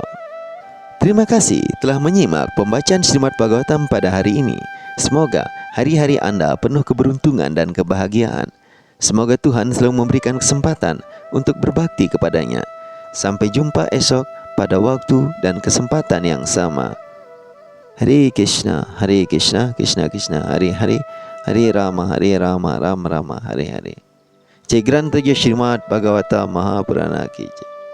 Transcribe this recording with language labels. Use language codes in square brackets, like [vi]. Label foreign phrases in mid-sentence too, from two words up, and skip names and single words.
[id] Terima kasih telah menyimak pembacaan Srimad Bhagavatam pada hari ini. Semoga hari-hari Anda penuh keberuntungan dan kebahagiaan. Semoga Tuhan selalu memberikan kesempatan untuk berbakti kepadanya. Sampai jumpa esok pada waktu dan kesempatan yang sama. [sa] Hare Krishna, Krishna Krishna, Hare Hare, Hare Rama, Rama Rama, Hare Hare. [hi] Jai Granth Srimad Bhagavatam Mahapurana ki jai.